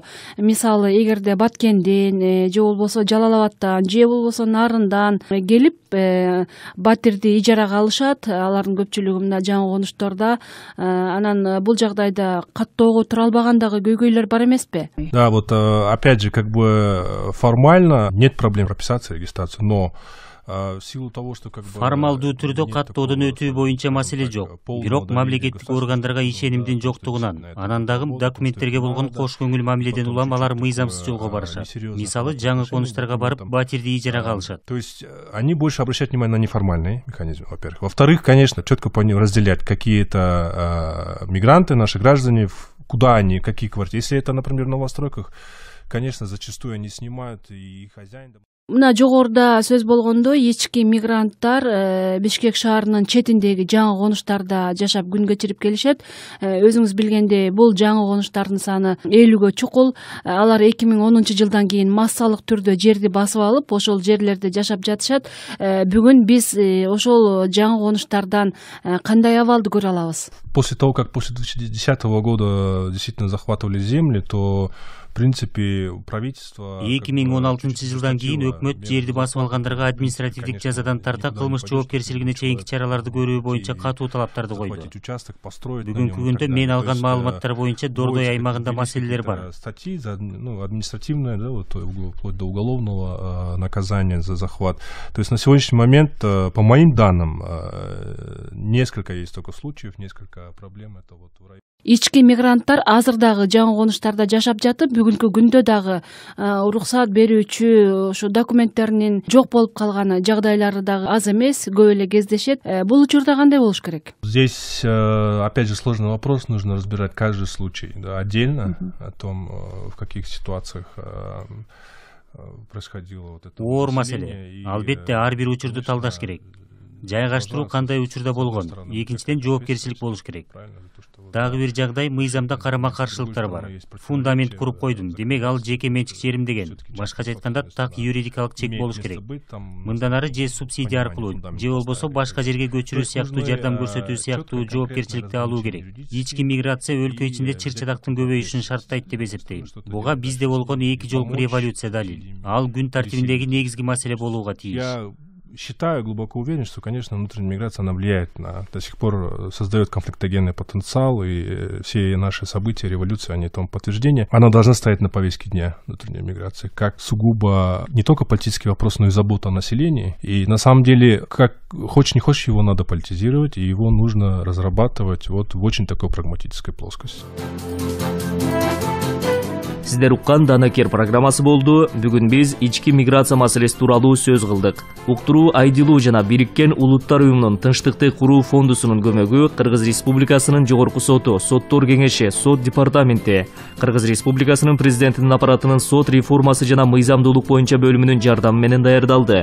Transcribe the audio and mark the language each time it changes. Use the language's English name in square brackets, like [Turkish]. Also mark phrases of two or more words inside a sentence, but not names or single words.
[Kyrgyz] Мисалы, эгерде Баткенден же болбосо Жалал Абадтан же болбосо Нарындан келип батирди ижарага алышат, алардын көпчүлүгү мына жаңы конуштордо, анан бул жагдайда каттоо жолугуп тура албагандагы көйгөйлөр бар эмеспи? [Russian] Да, вот опять же, как бы формально нет проблем прописаться регистрацию, но в силу того, что как бы [Kyrgyz] формалдуу түрдө каттоодон өтүү боюнча маселе жок. Бирок мамлекеттик органдарга ишенимдин жоктугунан, анан дагы документтерге болгон кош көңүл мамиледен улам алар мыйзамсыз жолго барышат. Мисалы, жаңы конуштарга барып, батирди ижарага алышат. [Russian] То есть они больше обращают внимание на неформальные механизмы, во-первых. Во-вторых, конечно, четко разделять какие-то мигранты, наши граждане, куда они, какие квартиры. Если это, например, в новостройках, конечно, зачастую они снимают, и хозяин... [Kyrgyz] Мына жогоруда сөз болгондо, ички мигранттар Бишкек шаарынын четиндеги жаңы конуштарда жашап күн кечирип келишет. Өзүңүз билгендей, бул жаңы конуштардын саны 50гө чукул. Алар 2010-жылдан кийин массалык түрдө жерди басып алып, ошол жерлерде жашап жатышат. Бүгүн биз ошол жаңы конуштардан кандай абалды көрө алабыз? [Russian] После того, как после 2010 года действительно захватывали земли, то в принципе правительство [Kyrgyz] 2016-жылдан кийин өкмөт жерди басып алгандарга административдик жазадан тарта кылмыш жоопкерчилигине чейинки чараларды көрүү боюнча катуу талаптарды койду. Бүгүнкү күндө мен алган маалыматтар боюнча Дордой аймагында маселелер бар. [Russian] Статьи за административное, да, вот, вплоть до уголовного наказания за захват. То есть на сегодняшний момент, по моим данным, несколько есть только случаев, несколько проблем. Это вот в районе. [Kyrgyz] Ички мигранттар азыр дагы жаңы конуштарда жашап жатып, бүгүнкү күндө дагы уруксат берүүчү ошо документтеринин жок болуп калган жагдайлары дагы аз эмес, көп эле кездешет. Бул учурда кандай болуш керек? [Russian] Здесь опять же сложный вопрос, нужно разбирать каждый случай, да, отдельно о том, в каких ситуациях происходило вот это. [Kyrgyz] Оор маселе. Албетте ар бир учурду талдаш керек. Жайгаштыруу кандай учурда болгон, экинчиден жоопкерчилик болуш керек. Дагы бир жагдай, мыйзамда карама-каршылыктар бар. Фундамент куруп койдум, демек ал жеке менчик жерим деген. Башкача айтканда, так юридикалык чек болуш керек. Мындан ары же субсидия аркылуу, же болбосо башка жерге көчүрүү сыяктуу, жардам көрсөтүү сыяктуу жоопкерчиликти алуу керек. Ички миграция өлкө ичинде чыр-чатактын көбөйүшүн шарттайт деп эсептейм. Буга бизде болгон эки жолку революция далил. Ал күн тартибиндеги негизги маселе болууга тийиш. [Russian] Считаю, глубоко уверен, что, конечно, внутренняя миграция, она влияет до сих пор создает конфликтогенный потенциал, и все наши события, революции, они тому подтверждение. Она должна стоять на повестке дня, внутренняя миграция, как сугубо не только политический вопрос, но и забота о населении. И на самом деле, как хочешь не хочешь, его надо политизировать, и его нужно разрабатывать вот в очень такой прагматической плоскости. [Kyrgyz] Сиздер уккан Данакер программасы болду. Бүгүн биз ички миграция маселеси тууралуу сөз кылдык. Уктуруу Айдилуу жана Бириккен Улуттар уюмунун Тынчтыкты куруу фондусунун көмөгү Кыргыз Республикасынын жогорку соту, соттор кеңеши, сот департаменти, Кыргыз Республикасынын президентинин аппаратынын сот реформасы жана мыйзамдуулук боюнча бөлүмүнүн жардамы менен даярдалды.